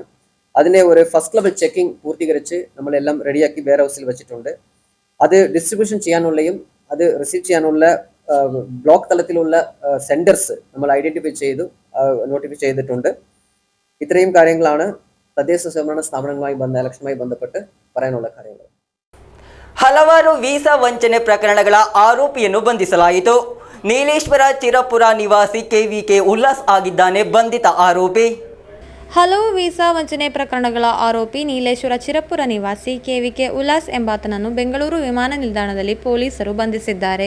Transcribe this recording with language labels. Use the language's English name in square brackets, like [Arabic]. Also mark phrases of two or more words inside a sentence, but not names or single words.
[Malayalam] അതിൻ്റെ ഒരു [English] first level checking [Malayalam] പൂർത്തീകരിച്ച് നമ്മളെല്ലാം റെഡിയാക്കി വെയർ ഹൗസിൽ വെച്ചിട്ടുണ്ട്. അത് ഡിസ്ട്രിബ്യൂഷൻ ചെയ്യാനുള്ളയും അത് റിസീവ് ചെയ്യാനുള്ള ബ്ലോക്ക് തലത്തിലുള്ള സെന്റേഴ്സ് നമ്മൾ ഐഡന്റിഫൈ ചെയ്തു നോട്ടിഫൈ ചെയ്തിട്ടുണ്ട്. ഇത്രയും കാര്യങ്ങളാണ് തദ്ദേശ സ്വയംഭരണ സ്ഥാപനങ്ങളുമായി ഇലക്ഷനുമായി ബന്ധപ്പെട്ട് പറയാനുള്ള കാര്യങ്ങൾ. [Kannada] ಹಲವಾರು ವೀಸಾ ವಂಚನೆ ಪ್ರಕರಣಗಳ ಆರೋಪಿಯನ್ನು ಬಂಧಿಸಲಾಯಿತು. ನೀಲೇಶ್ವರ ಚಿರಪುರ ನಿವಾಸಿ KVK ಉಲ್ಲಾಸ್ ಆಗಿದ್ದಾನೆ ಬಂಧಿತ ಆರೋಪಿ. ಹಲವು ವೀಸಾ ವಂಚನೆ ಪ್ರಕರಣಗಳ ಆರೋಪಿ ನೀಲೇಶ್ವರ ಚಿರಪುರ ನಿವಾಸಿ KVK ಉಲ್ಲಾಸ್ ಎಂಬಾತನನ್ನು ಬೆಂಗಳೂರು ವಿಮಾನ ನಿಲ್ದಾಣದಲ್ಲಿ ಪೊಲೀಸರು ಬಂಧಿಸಿದ್ದಾರೆ.